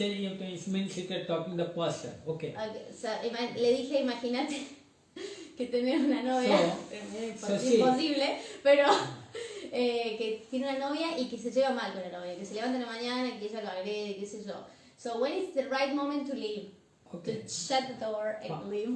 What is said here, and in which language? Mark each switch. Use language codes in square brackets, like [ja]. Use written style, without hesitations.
[en] It means you're talking the person. Okay. [es] So, le dije, imagínate que tener una novia, imposible, pero que tiene una novia y que se lleva mal con la novia, que se levanta en la mañana y que ella lo agrede, qué sé yo. [en] So when is the right moment to leave? Okay. To shut the door and leave.